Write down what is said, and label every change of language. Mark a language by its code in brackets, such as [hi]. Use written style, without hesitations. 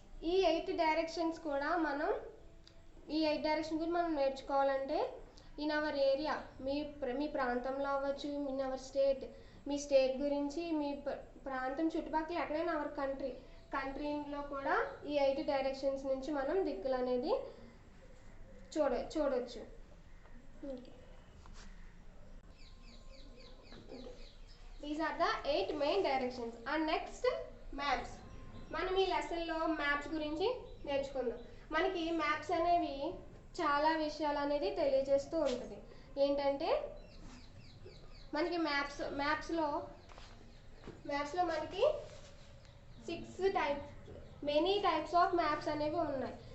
[te] ఈ 8 డైరెక్షన్స్ కూడా మనం ఈ 8 డైరెక్షన్ గురించి మనం నేర్చుకోవాలంటే ఇన్ అవర్ ఏరియా, మీ ప్రాంతంలో అవ్వచ్చు, in our state, మీ state గురించి, మీ ప్రాంతం చుట్టుపక్కల ఎక్కడైనా అవర్ కంట్రీలో కూడా ఈ 8 డైరెక్షన్స్ నుంచి మనం దిక్కులు అనేది చూడొచ్చు. [en] These are the 8 main directions. And next, maps. [te] మనం ఈ లెసన్లో మ్యాప్స్ గురించి నేర్చుకుందాం. మనకి మ్యాప్స్ అనేవి చాలా విషయాలు అనేది తెలియజేస్తూ ఉంటుంది. ఏంటంటే మనకి మ్యాప్స్లో మనకి 6 మెనీ టైప్స్ ఆఫ్ మ్యాప్స్ అనేవి ఉన్నాయి.